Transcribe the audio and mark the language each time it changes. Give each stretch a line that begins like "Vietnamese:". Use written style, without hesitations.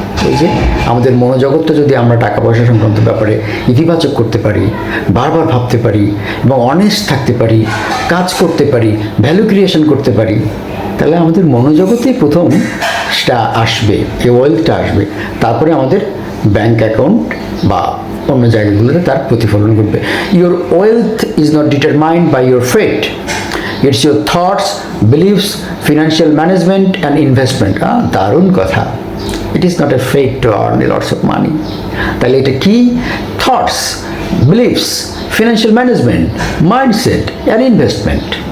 Bangla: এই যে আমাদের মনোজগৎটা যদি আমরা টাকা পয়সা সংক্রান্ত ব্যাপারে ইতিবাচক করতে পারি, বারবার ভাবতে পারি এবং অনেস্ট থাকতে পারি, কাজ করতে পারি, ভ্যালু ক্রিয়েশন করতে পারি, তাহলে আমাদের মনোজগতেই প্রথম সেটা আসবে, এই ওয়েলথটা আসবে। তারপরে আমাদের ব্যাঙ্ক অ্যাকাউন্ট বা অন্য জায়গাগুলোতে তার প্রতিফলন ঘটবে।
English: Your wealth is not determined by your fate, it's your thoughts, beliefs, financial management and investment.
Bangla: দারুণ কথা।
English: It is not a fate to earn lots of money.
Bangla: তাহলে এটা কি?
English: Thoughts, beliefs, financial management, mindset and investment.